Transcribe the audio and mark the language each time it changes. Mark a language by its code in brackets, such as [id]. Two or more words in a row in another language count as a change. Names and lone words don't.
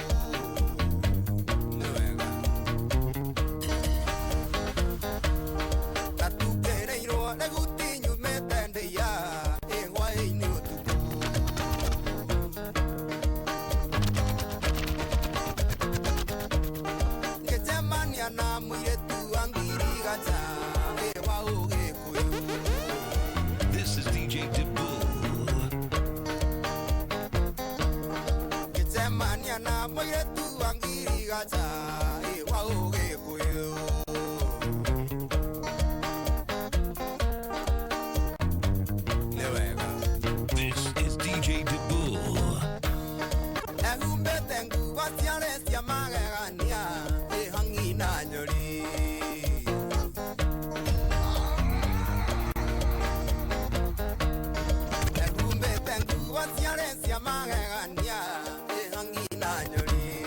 [ki] nĩ wega gatukĩrĩirwo nĩ gũtinyumĩte ndĩya hwaĩ-inĩ ũtukũ ngĩcemania na mũirĩtu wa ngirigaca wa ũgĩkũyũ. [en] This is DJ DIBUL. [ki] Ngĩcemania na mũirĩtu wa ngirigaca wa ũgĩkũyũ. Nĩ wega. [en] This is DJ DIBUL. [ki] Ehumbĩte nguo ciarĩ cia magegania hangi na nyori ehumbĩte nguo ciarĩ cia magegania hangi na nyori